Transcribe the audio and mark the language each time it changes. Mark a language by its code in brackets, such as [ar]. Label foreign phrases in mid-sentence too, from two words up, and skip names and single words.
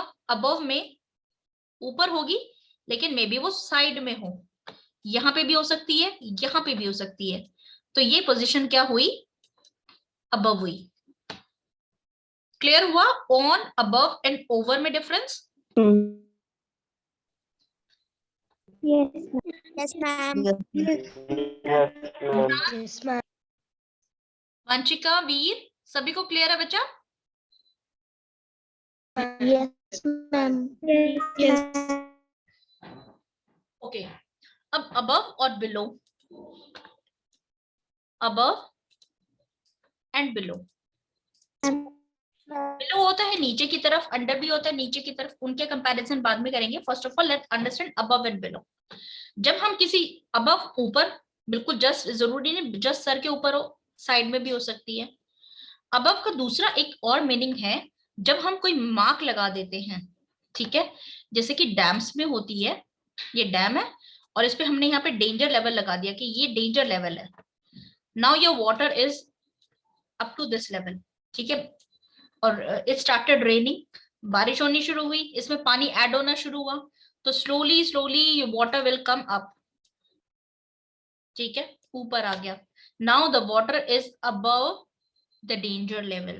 [hi] अबव में ऊपर होगी, लेकिन मे बी वो साइड में हो। यहां पे भी हो सकती है, यहां पे भी हो सकती है। तो ये पोजीशन क्या हुई? अबव हुई। क्लियर हुआ ऑन, [en] above and over [hi] में डिफरेंस? [en] Yes, yes, ma'am. Yes, ma'am. Yes, ma'am. [hi] वंशिका, वीर, सभी को क्लियर है बच्चा? [en] Yes, ma'am. Yes. [hi] ओके, अब अबव और बिलो, [en] above and below. [hi] बिलो होता है नीचे की तरफ, अंडर भी होता है नीचे की तरफ। उनके कंपैरिजन बाद में करेंगे। [en] first of all let's understand above and below. [hi] जब हम किसी अबव, ऊपर, बिल्कुल जस्ट, जरूरी नहीं जस्ट सर के ऊपर हो, साइड में भी हो सकती है। अबव का दूसरा एक और मीनिंग है, जब हम कोई मार्क लगा देते हैं, ठीक है, जैसे कि डैम्स में होती है। ये डैम है और इस पे हमने यहाँ पे [en] danger level [hi] लगा दिया कि ये [en] danger level [hi] है। [en] now your water is up to this level, [hi] ठीक है, और [en] it started raining, [hi] बारिश होनी शुरू हुई, इसमें पानी ऐड होना शुरू हुआ, तो [en] slowly slowly water will come up, [hi] ठीक है, ऊपर आ गया। [en] now the water is above the danger level.